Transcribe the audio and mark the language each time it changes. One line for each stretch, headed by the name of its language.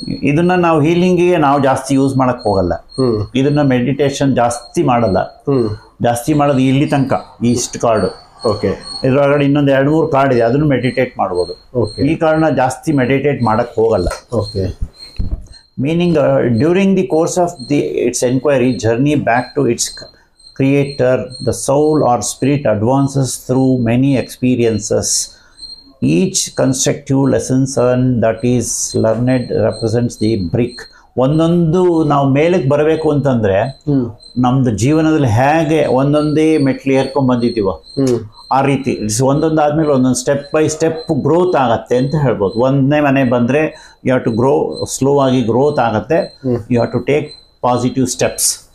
Kannada: ಇದನ್ನ ನಾವು ಹೀಲಿಂಗಿಗೆ ನಾವು ಜಾಸ್ತಿ ಯೂಸ್ ಮಾಡಕ್ ಹೋಗಲ್ಲ. ಇದನ್ನ ಮೆಡಿಟೇಷನ್ ಜಾಸ್ತಿ ಮಾಡಲ್ಲ. ಜಾಸ್ತಿ ಮಾಡೋದು ಇಲ್ಲಿ ತನಕ ಇಷ್ಟು ಕಾರ್ಡು. ಓಕೆ, ಇದ್ರೊಳಗಡೆ ಇನ್ನೊಂದು 2-3 ಕಾರ್ಡ್ ಇದೆ, ಅದನ್ನು ಮೆಡಿಟೇಟ್ ಮಾಡ್ಬೋದು. ಈ ಕಾರ್ಡ್ನ ಜಾಸ್ತಿ ಮೆಡಿಟೇಟ್ ಮಾಡಕ್ ಹೋಗಲ್ಲ. Okay,
English: meaning during the course of its inquiry, journey back to its creator, the soul or spirit advances through many experiences. Each constructive lesson that is learned represents the brick.
Kannada: ಒಂದೊಂದು ನಾವು ಮೇಲಕ್ಕೆ ಬರಬೇಕು ಅಂತಂದ್ರೆ ನಮ್ದು ಜೀವನದಲ್ಲಿ ಹೇಗೆ ಒಂದೊಂದೇ ಮೆಟ್ಲು ಏರ್ಕೊಂಡ್ ಬಂದಿದ್ದೀವೋ ಆ ರೀತಿ ಒಂದೊಂದು ಆದ್ಮೇಲೆ ಒಂದೊಂದು ಸ್ಟೆಪ್ ಬೈ ಸ್ಟೆಪ್ ಗ್ರೋತ್ ಆಗತ್ತೆ ಅಂತ ಹೇಳ್ಬೋದು. ಒಂದನೇ ಮನೆ ಬಂದ್ರೆ
English: you have to grow,
Kannada: slow ಆಗಿ ಗ್ರೋತ್ ಆಗತ್ತೆ,
English: you have to take positive steps